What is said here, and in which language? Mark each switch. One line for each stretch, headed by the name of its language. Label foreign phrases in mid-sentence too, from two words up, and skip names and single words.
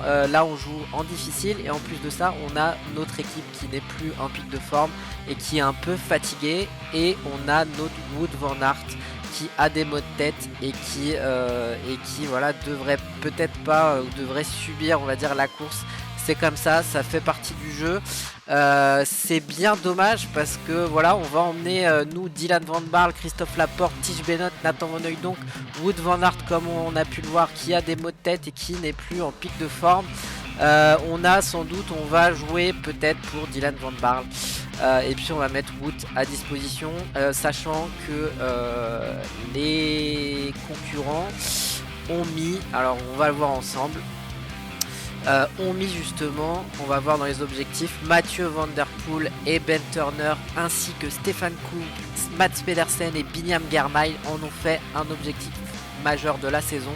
French: Là on joue en difficile et en plus de ça on a notre équipe qui n'est plus en pic de forme et qui est un peu fatiguée, et on a notre Wout van Aert qui a des maux de tête et qui voilà devrait peut-être pas ou devrait subir on va dire la course. C'est comme ça fait partie du jeu. C'est bien dommage parce que voilà, on va emmener nous Dylan van Baarle, Christophe Laporte, Tige Benoot, Nathan Van Hooijdonk, Wout van Aert comme on a pu le voir qui a des maux de tête et qui n'est plus en pic de forme. On a sans doute, on va jouer peut-être pour Dylan van Baarle. Et puis on va mettre Wout à disposition, sachant que les concurrents ont mis, alors on va le voir ensemble, ont mis justement, on va voir dans les objectifs, Mathieu Van Der Poel et Ben Turner ainsi que Stefan Koen, Mats Pedersen et Biniam Girmay en ont fait un objectif majeur de la saison.